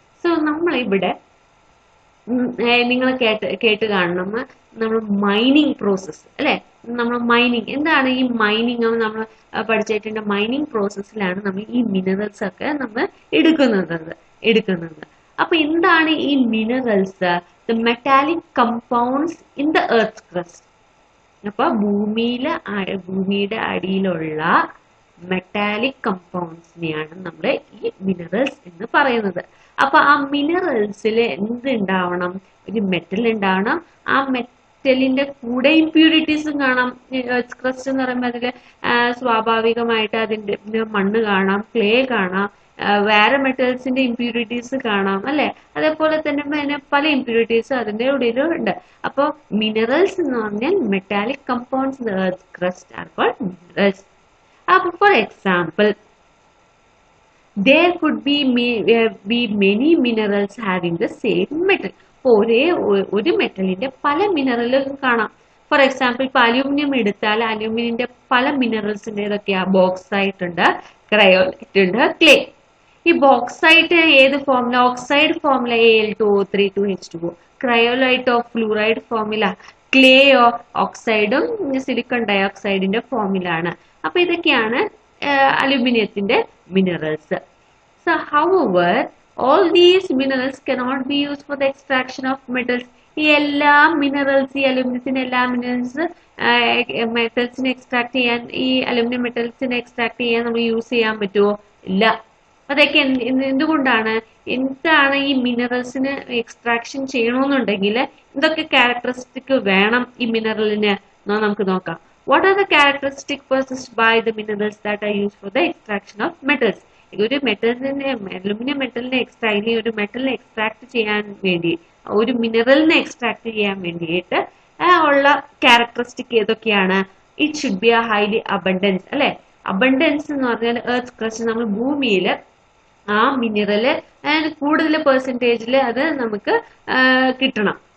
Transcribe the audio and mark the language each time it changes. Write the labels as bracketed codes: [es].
[ml] So നമ്മൾ ഇവിടെ നിങ്ങൾ കേട്ട് കാണണം, നമ്മൾ മൈനിങ് പ്രോസസ് അല്ലെ. നമ്മൾ മൈനിങ് എന്താണ്? ഈ മൈനിങ് നമ്മൾ പഠിച്ചിട്ടുണ്ട്. മൈനിങ് പ്രോസസ്സിലാണ് നമ്മൾ ഈ മിനറൽസ് ഒക്കെ നമ്മൾ എടുക്കുന്നത്. അപ്പൊ എന്താണ് ഈ minerals? [en] the metallic compounds in the Earth's crust. [ml] അപ്പൊ ഭൂമിയുടെ അടിയിലുള്ള മെറ്റാലിക് കമ്പൗണ്ട്സിനെയാണ് നമ്മൾ ഈ മിനറൽസ് എന്ന് പറയുന്നത്. അപ്പൊ ആ മിനറൽസിൽ എന്തുണ്ടാവണം? ഒരു മെറ്റൽ ഉണ്ടാവണം. ആ മെറ്റലിന്റെ കൂടെ ഇമ്പ്യൂരിറ്റീസും കാണാം. എർത്ത് ക്രസ്റ്റ് എന്ന് പറയുമ്പോൾ അതിൽ സ്വാഭാവികമായിട്ട് അതിന്റെ മണ്ണ് കാണാം, ക്ലേ കാണാം, വേറെ മെറ്റൽസിന്റെ ഇമ്പ്യൂരിറ്റീസ് കാണാം അല്ലെ. അതേപോലെ തന്നെ പല ഇമ്പ്യൂരിറ്റീസ് അതിന്റെ ഉള്ളിലും ഉണ്ട്. അപ്പോൾ മിനറൽസ് എന്ന് പറഞ്ഞാൽ [en] Metallic compounds in the earth crust are called minerals. [ml] അപ്പൊ for example [en] there could be many minerals having the same metal. [ml] അപ്പോൾ ഒരു മെറ്റലിന്റെ പല മിനറലുകൾ കാണാം. ഫോർ എക്സാമ്പിൾ ഇപ്പൊ അലൂമിനിയം എടുത്താൽ അലൂമിനിയന്റെ പല മിനറൽസിന്റെ ഏതൊക്കെയാ? ബോക്സൈറ്റ് ഉണ്ട്, ക്രയോലൈറ്റ് ഉണ്ട്, ക്ലേ. ഈ ബോക്സൈറ്റ് ഏത് formula? Oxide formula Al2O3 2H2O. ക്രയോലൈറ്റോ fluoride formula, ക്ലേയോ ഓക്സൈഡും silicon ഡയോക്സൈഡിന്റെ formula ആണ്. അപ്പൊ ഇതൊക്കെയാണ് അലുമിനിയത്തിന്റെ minerals. [en] So however, all these minerals cannot be used for the extraction of metals. [ml] ഈ എല്ലാ മിനറൽസ്, ഈ അലുമിനിയത്തിന്റെ എല്ലാ മിനറൽസ് മെറ്റൽസിനെ എക്സ്ട്രാക്ട് ചെയ്യാൻ, ഈ അലുമിനിയം മെറ്റൽസിനെ എക്സ്ട്രാക്ട് ചെയ്യാൻ നമ്മൾ യൂസ് ചെയ്യാൻ പറ്റുമോ? ഇല്ല. അതൊക്കെ എന്തുകൊണ്ടാണ്? എന്താണ് ഈ മിനറൽസിന് എക്സ്ട്രാക്ഷൻ ചെയ്യണമെന്നുണ്ടെങ്കിൽ എന്തൊക്കെ ക്യാരക്ടറിസ്റ്റിക് വേണം ഈ മിനറലിന് നമുക്ക് നോക്കാം. [en] What are the characteristics possessed by the minerals that are used for the extraction of metals? [ml] ഒരു മെറ്റലിനെ, അലുമിനിയം മെറ്റലിനെ ഒരു മെറ്റലിനെ എക്സ്ട്രാക്ട് ചെയ്യാൻ വേണ്ടി, ഒരു മിനറലിനെ എക്സ്ട്രാക്ട് ചെയ്യാൻ വേണ്ടിയിട്ട് ഉള്ള ക്യാരക്ടറിസ്റ്റിക് ഏതൊക്കെയാണ്? [en] it should be a highly abundance, [ml] അല്ലെ? അബണ്ടൻസ് എന്ന് പറഞ്ഞാൽ എർത്ത് ക്രസ്റ്റ്, നമ്മൾ ഭൂമിയിൽ ആ മിനറല് കൂടുതൽ പെർസെൻറ്റേജിൽ അത് നമുക്ക് കിട്ടണം.